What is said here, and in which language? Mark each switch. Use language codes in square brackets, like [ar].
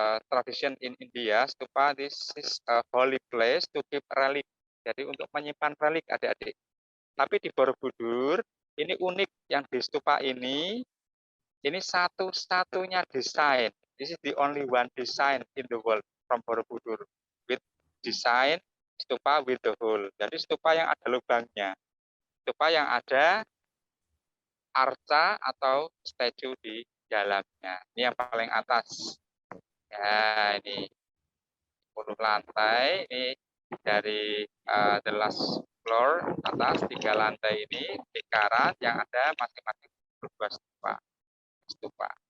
[en] Tradition in India, stupa, this is a holy place to keep relic. [id] Jadi untuk menyimpan relik, adik-adik. Tapi di Borobudur, ini unik yang di stupa ini satu-satunya desain. [en] This is the only one design in the world from Borobudur with design stupa with the hole. [id] Jadi stupa yang ada lubangnya, stupa yang ada arca atau statue di dalamnya. Ini yang paling atas. Ya, ini 10 lantai, ini dari [en] the last floor [id] atas 3 lantai ini lingkaran yang ada masing-masing 2 stupa.